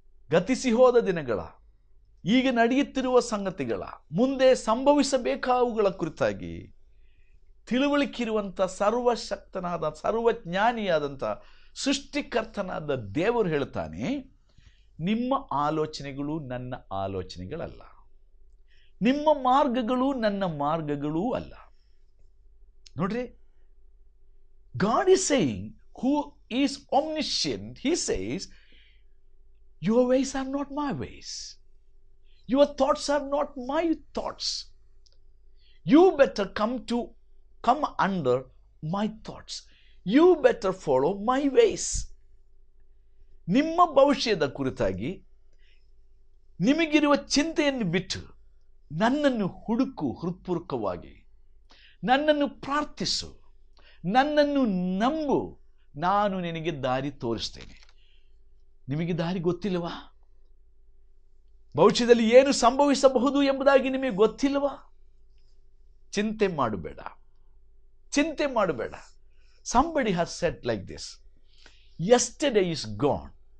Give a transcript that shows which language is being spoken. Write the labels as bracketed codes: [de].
[kn] ಗತಿಸಿ ಹೋದ ದಿನಗಳ, ಈಗ ನಡೆಯುತ್ತಿರುವ ಸಂಗತಿಗಳ, ಮುಂದೆ ಸಂಭವಿಸಬೇಕಾವುಗಳ ಕುರಿತಾಗಿ ತಿಳುವಳಿಕಿರುವಂಥ ಸರ್ವಶಕ್ತನಾದ, ಸರ್ವಜ್ಞಾನಿಯಾದಂಥ ಸೃಷ್ಟಿಕರ್ತನಾದ ದೇವರು ಹೇಳ್ತಾನೆ, ನಿಮ್ಮ ಆಲೋಚನೆಗಳು ನನ್ನ ಆಲೋಚನೆಗಳಲ್ಲ, ನಿಮ್ಮ ಮಾರ್ಗಗಳು ನನ್ನ ಮಾರ್ಗಗಳೂ ಅಲ್ಲ. [en] ನೋಡ್ರಿ, God is saying, who is omniscient, he says, your ways are not my ways. Your thoughts are not my thoughts. You better come under my thoughts. You better follow my ways. [kn] ನಿಮ್ಮ ಭವಿಷ್ಯದ ಕುರಿತಾಗಿ ನಿಮಗಿರುವ ಚಿಂತೆಯನ್ನು ಬಿಟ್ಟು ನನ್ನನ್ನು ಹುಡುಕು, ಹೃತ್ಪೂರ್ವಕವಾಗಿ ನನ್ನನ್ನು ಪ್ರಾರ್ಥಿಸು, ನನ್ನನ್ನು ನಂಬು, ನಾನು ನಿನಗೆ ದಾರಿ ತೋರಿಸ್ತೇನೆ. ನಿಮಗೆ ದಾರಿ ಗೊತ್ತಿಲ್ಲವಾ? ಭವಿಷ್ಯದಲ್ಲಿ ಏನು ಸಂಭವಿಸಬಹುದು ಎಂಬುದಾಗಿ ನಿಮಗೆ ಗೊತ್ತಿಲ್ಲವಾ? ಚಿಂತೆ ಮಾಡಬೇಡ, ಚಿಂತೆ ಮಾಡಬೇಡ. [en] Somebody has said like this, yesterday is gone.